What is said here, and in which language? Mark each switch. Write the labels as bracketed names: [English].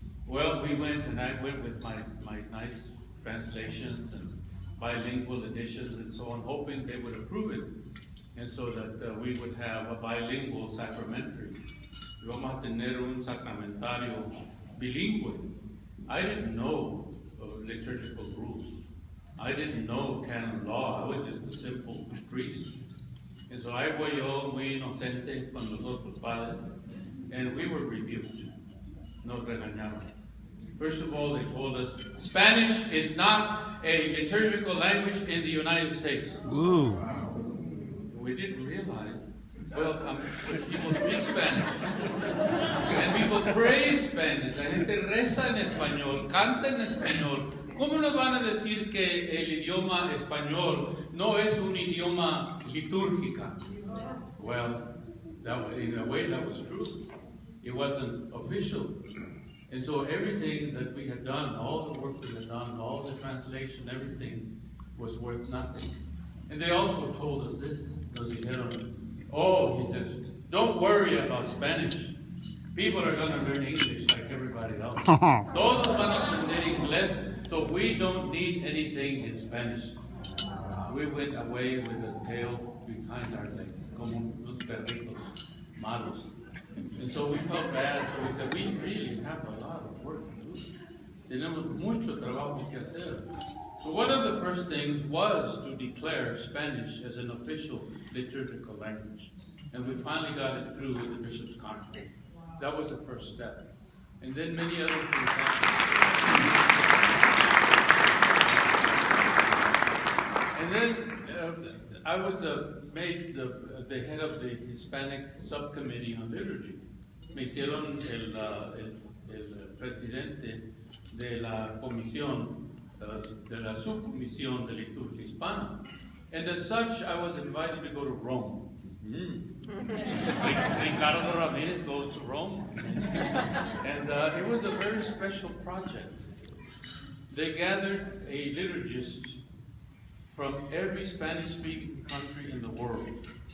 [English] Well, we went, and I went with my nice translations and bilingual editions and so on, hoping they would approve it, and so that we would have a bilingual sacramentary. [Spanish] Vamos a tener un sacramentario bilingüe. [English] I didn't know liturgical rules. I didn't know canon law. I was just a simple priest. And so [Spanish] ahí voy yo, muy inocente, con los otros padres, [English] and we were rebuked. [Spanish] Nos regañaron. [English] First of all, they told us, Spanish is not a liturgical language in the United States. Ooh. We didn't realize. Well, people speak Spanish. And people pray in Spanish. [Spanish] La gente reza en español, canta en español. ¿Cómo nos van a decir que el idioma español no es un idioma litúrgico? [English] Well, in a way that was true. It wasn't official. And so everything that we had done, all the work we had done, all the translation, everything was worth nothing. And they also told us this. He says, don't worry about Spanish. People are going to learn English like everybody else. [Spanish] Todos van a aprender inglés, [English] so we don't need anything in Spanish. We went away with the tail behind our legs, [Spanish] como unos perritos malos. [English] And so we felt bad, so we said, we really have a lot of work to do. [Spanish] Tenemos mucho trabajo que hacer. [English] So one of the first things was to declare Spanish as an official liturgical language. And we finally got it through with the Bishop's Conference. That was the first step. And then many other things happened. And then I was made the head of the Hispanic subcommittee on liturgy. [Spanish] Me hicieron el presidente de la comisión, de la subcomisión de liturgia hispana. [English] And as such, I was invited to go to Rome. Ricardo Ramírez goes to Rome. And it was a very special project. They gathered a liturgist from every Spanish-speaking country in the world.